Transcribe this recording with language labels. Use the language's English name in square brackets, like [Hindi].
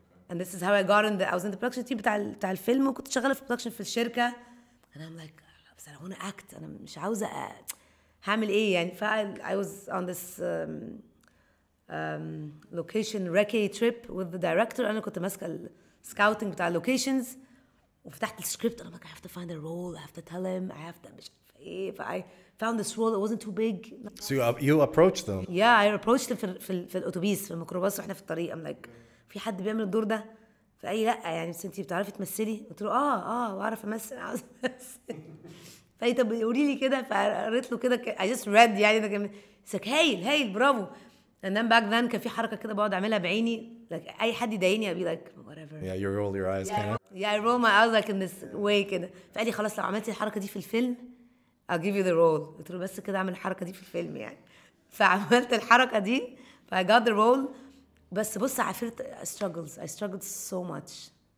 [English] and this is how I got in I was in the production team [Arabic] بتاع الفيلم وكنت شغالة في production في الشركة [English] and I'm like [Arabic] بس أنا [English] wanna act [Arabic] أنا مش عاوزة هعمل إيه يعني [English] I was on this location recce trip with the director [Arabic] أنا كنت ماسكة [English] scouting بتاع locations [Arabic] وفتحت السكريبت أنا [English] like I have to find a role I have to tell him I have to [Arabic] مش عارفة إيه [English] I found this role it wasn't too big so you approached them yeah I approached them [Arabic] في الأتوبيس في الميكروباص وإحنا في الطريق [English] I'm like [Arabic] في حد بيعمل الدور ده فقال لي لا يعني بس انتي بتعرفي تمثلي؟ قلت له اه بعرف امثل، عاوز امثل. فقال لي طب قولي لي كده، فقريت له كده [English] I just read [Arabic] يعني ده كان هايل برافو. [English] and then back then [Arabic] كان في حركه كده بقعد اعملها بعيني like اي حد يضايقني [English] I'd be like whatever. Yeah, you roll your eyes kind of. Yeah, I roll my eyes like in this way كده. [Arabic] فقال لي خلاص لو عملتي الحركه دي في الفيلم [English] I'll give you the role. [Arabic] قلت له بس كده اعمل الحركه دي في الفيلم يعني. فعملت الحركه دي ف [English] I got the role. [Arabic] بس بص [English] I felt I struggled so much.